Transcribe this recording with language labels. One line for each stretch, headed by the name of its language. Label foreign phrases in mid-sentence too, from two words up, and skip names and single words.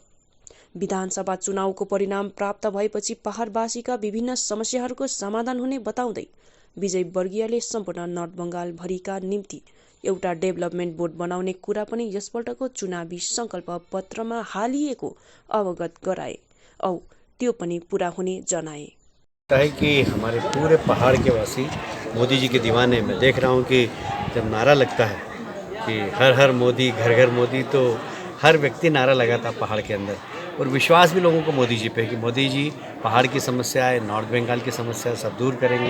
Nepali: विधानसभा चुनावको परिणाम प्राप्त भएपछि पहाडवासीका विभिन्न समस्याहरूको समाधान हुने बताउँदै विजयवर्गीयले सम्पूर्ण नर्थ बंगाल भरिका निम्ति एउटा
English: development board
Nepali: बनाउने कुरा पनि यसपल्टको चुनावी संकल्प पत्रमा हालिएको अवगत गराए औ त्यो पनि पूरा हुने जनाए।
Hindi: है कि हमारे पूरे पहाड़ के वासी मोदी जी के दीवाने। मैं देख रहा हूँ कि जब नारा लगता है कि हर हर मोदी घर घर मोदी, तो हर व्यक्ति नारा लगाता पहाड़ के अंदर, और विश्वास भी लोगों को मोदी जी पे कि मोदी जी पहाड़ की समस्याएं, नॉर्थ बंगाल की समस्या सब दूर करेंगे।